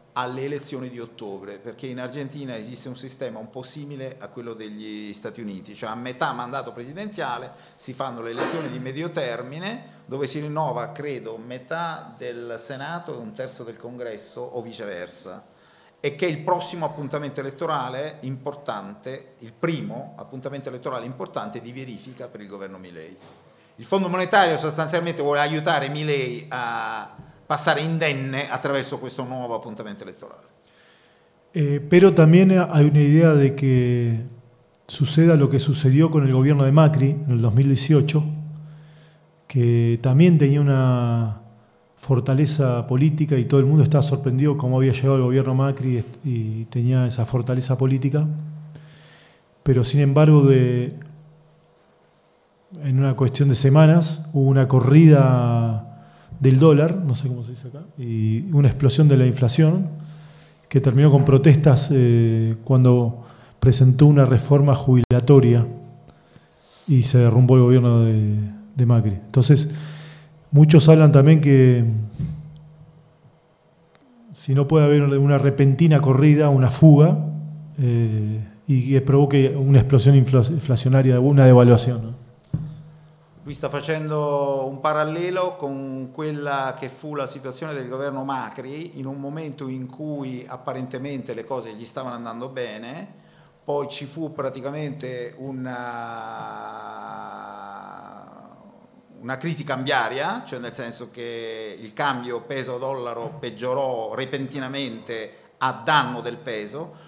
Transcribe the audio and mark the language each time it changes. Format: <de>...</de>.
<it>alle elezioni di ottobre, perché in Argentina esiste un sistema un po' simile a quello degli Stati Uniti, cioè a metà mandato presidenziale si fanno le elezioni di medio termine, dove si rinnova, credo, metà del Senato e un terzo del Congresso o viceversa, e che è il prossimo appuntamento elettorale importante, il primo appuntamento elettorale importante di verifica per il governo Milei. Il Fondo Monetario sostanzialmente vuole aiutare Milei a passare indenne attraverso questo nuovo appuntamento elettorale.</it> <es>Pero también hay una idea de que suceda lo que sucedió con el gobierno de Macri en el 2018, que también tenía una fortaleza política y todo el mundo estaba sorprendido cómo había llegado el gobierno Macri y tenía esa fortaleza política. Pero sin embargo, en una cuestión de semanas hubo una corrida del dólar, no sé cómo se dice acá, y una explosión de la inflación que terminó con protestas cuando presentó una reforma jubilatoria y se derrumbó el gobierno de Macri. Entonces, muchos hablan también que si no puede haber una repentina corrida, una fuga, y que provoque una explosión inflacionaria, una devaluación, ¿no?</es> <it>Lui sta facendo un parallelo con quella che fu la situazione del governo Macri in un momento in cui apparentemente le cose gli stavano andando bene, poi ci fu praticamente una crisi cambiaria, cioè nel senso che il cambio peso-dollaro peggiorò repentinamente a danno del peso.</it>